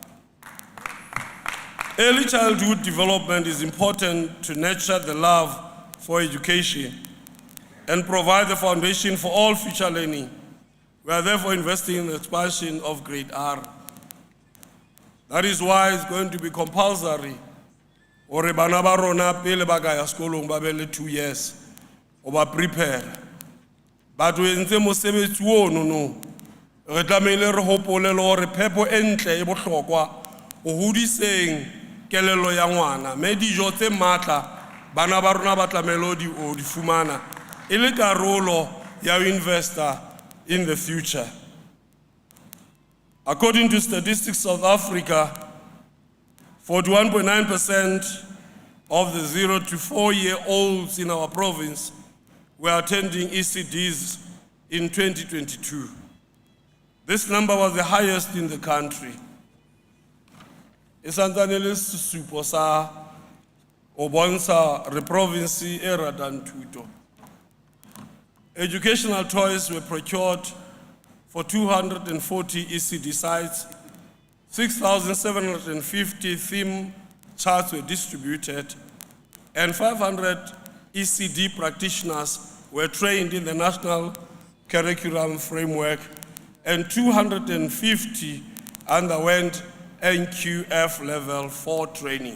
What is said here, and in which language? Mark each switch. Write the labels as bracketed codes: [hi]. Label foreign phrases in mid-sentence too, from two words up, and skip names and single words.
[en] Early childhood development is important to nurture the love for education and provide the foundation for all future learning. We are therefore investing in the expansion of grade R. That is why it's going to be compulsory. [st] Ore bana ba rona pele ba ka ya sekolong ba be le 2 years o ba prepare. But we entse mosebetsi ono no. Re tlameile re hopole le hore phepo e ntle e bohlokwa ho hodiseng kelello ya ngwana, mme dijo tse matla bana ba rona ba tlamehile o di fumana e le karolo ya ho investa [en] in the future. According to Statistics South Africa, 41.9% of the 0 to 4-year-olds in our province were attending ECDs in 2022. This number was the highest in the country. [st] Isantane le sesupo sa o bontsha re province e ratang thuto. [en] Educational toys were procured for 240 ECD sites, 6,750 theme charts were distributed, and 500 ECD practitioners were trained in the National Curriculum Framework, and 250 underwent NQF Level 4 training.